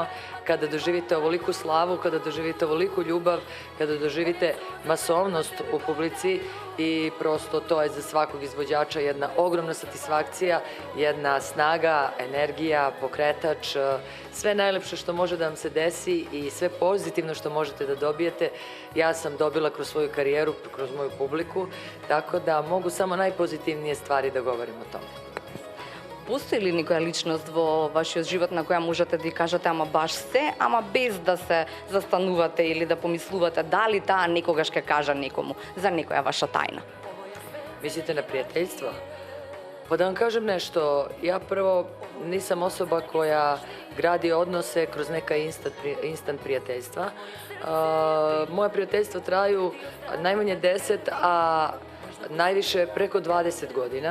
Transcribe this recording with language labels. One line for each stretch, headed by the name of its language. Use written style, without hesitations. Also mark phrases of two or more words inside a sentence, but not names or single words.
Serbian: Kada doživite ovoliku slavu, kada doživite ovoliku ljubav, kada doživite masovnost u publici i prosto to je za svakog izvođača jedna ogromna satisfakcija, jedna snaga, energija, pokretač, sve najlepše što može da vam se desi i sve pozitivno što možete da dobijete, ja sam dobila kroz svoju karijeru, kroz moju publiku, tako da mogu samo najpozitivnije stvari da govorim o tome.
Macedonian: Постои ли некоја личност во вашиот живот на која можете да ја кажете ама баш се, ама без да се застанувате или да помислувате дали таа некогаш ќе кажа некому за некоја ваша тајна?
Serbian: Mislite na prijateljstvo? Pa da vam kažem nešto, ja prvo nisam osoba koja gradi odnose kroz neka instant prijateljstva. Moja prijateljstva traju najmanje 10, a najviše preko 20 godina.